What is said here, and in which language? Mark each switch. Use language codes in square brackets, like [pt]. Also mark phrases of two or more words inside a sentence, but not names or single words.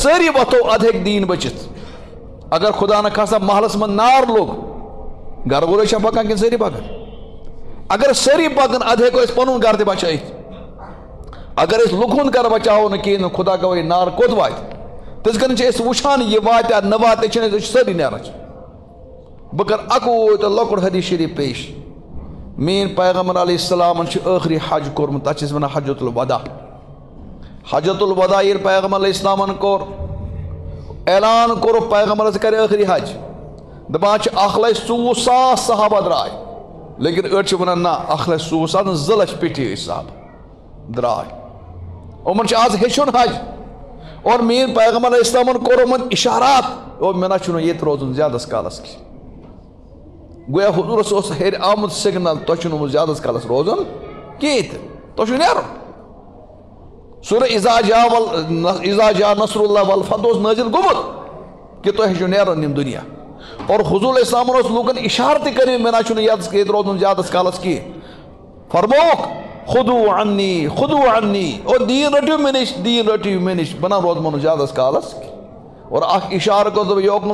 [ks] سٲری وۄتھو ادٕ ہیٚکہِ دیٖن بٔچِتھ اگر خدا نہ خاصہ محلس منٛز نار لوٚگ گرٕ وٲلۍ چھا پکان کِنہٕ سٲری پکان اگر سٲری پکان ادٕ ہیٚکو أسۍ پنُن گرٕ تہِ بچٲیِتھ اگر أسۍ لُکہٕ ہُنٛد گرٕ بچاوو نہٕ کِہیٖنۍ نہٕ خدا گوٲیی نار کوٚت واتہِ تِتھ کٔنۍ چھِ أسۍ وٕچھان یہِ واتیٛا نہ واتہِ چھِنہٕ أسۍ چھِ سٲری نیران بہٕ کرٕ اکوے تہٕ لۄکُٹ حدیث شریٖف پیش میٲنۍ پیغمبر [ar] علیہ السلامن [ks] چھُ ٲخری حج کوٚرمُت تتھ چھِ أسۍ ونان [ar] حجۃ الوداع حجۃ الوداع [ks] ییٚلہِ پیغمبر [ar] علیہ السلامن [ks] کوٚر اعلان کوٚرُکھ پیغمبرس کرِ ٲخری حج دپان چھِ 1,24,000 صحابہ درٛاے لیکن أڑۍ چھِ ونان نہ 1,24,000 نہٕ 2 لچھ پیٚٹھی ٲسۍ صحابہ درٛاے یِمن چھُ آز ہیٚچھُن حج اور میٲنۍ پیغمبر علیہ السلامن کوٚر یِمن اِشارات اور مےٚ نہ چھُنہٕ ییٚتہِ روزُن زیادس کالس کینٛہہ گویا حضوٗرس اوس ہیٚرِ آمُت سِگنل تۄہہِ چھُنہٕ وۄنۍ زیادس کالس روزُن کِہیٖنۍ تہِ تۄہہِ چھُو نیرُن سورہ [ar] اذا جاء نصر اللہ والفتح [ks] اوس نٲزِل گوٚمُت کہِ تۄہہِ چھُو نیرُن یِم دُنیا اور حضوٗر [ar] علیہ السلامن [ks] اوس لوٗکن اِشارٕ تہِ کٔرمٕتۍ مےٚ نہ چھُنہٕ ییٚتہِ روزُن زیادس کالس کینٛہہ فرمووُکھ [ar] خُدوٗ عنی [ks] اور دیٖن رٔٹِو مےٚ نِش بہٕ نہ روزمو نہٕ زیادس کالس اور اکھ اِشارٕ کوٚر دوٚپ یوکُن